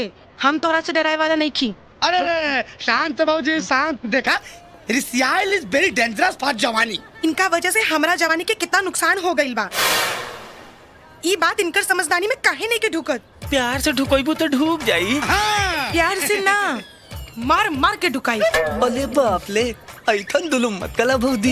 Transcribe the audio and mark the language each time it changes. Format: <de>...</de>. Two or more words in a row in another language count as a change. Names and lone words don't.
<bho>हम तोहरा से डराए वाला नहीं की। अरे अरे शांत बाबूजी शांत। देखा रिसियाल</bho> <en>is very dangerous for जवानी।</en> <bho>इनका वजह से हमरा जवानी के कितना नुकसान हो गइल बा। ई बात इनकर समझदारी में काहे नहीं के ढुकत। प्यार से ढुकोइबू तो ढूब जाई। हाँ। प्यार से ना, मार मार के ढुकाई। अरे बाप ले, ऐठन दुलुम मत कला भौदी।</bho>